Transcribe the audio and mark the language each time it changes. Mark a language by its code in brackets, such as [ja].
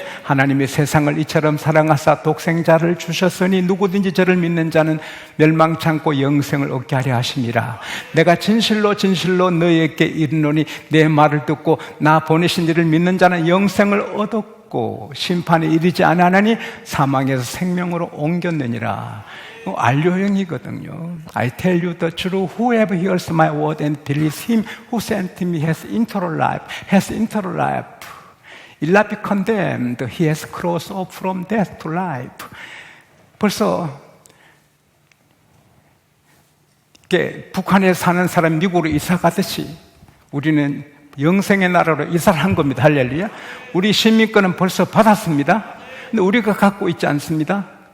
[ko] 하나님이 세상을 이처럼 사랑하사 독생자를 주셨으니 누구든지 저를 믿는 자는 멸망치 않고 영생을 얻게 하려 하심이라. 내가 진실로 진실로 너희에게 이르노니 내 말을 듣고 나 보내신 이를 믿는 자는 영생을 얻었고 심판에 이르지 아니하나니 사망에서 생명으로 옮겼느니라. 완료형이거든요. [en] I tell you the truth, whoever hears my word and believes him who sent me has eternal life, has eternal life. Will not be condemned. He has crossed over from death to life. [ko] 벌써 북한에 사는 사람 미국으로 이사 가듯이 우리는 영생의 나라로 이사를 한 겁니다. 할렐루야. 우리 시민권은 벌써 받았습니다. 근데 우리가 갖고 있지 않습니다.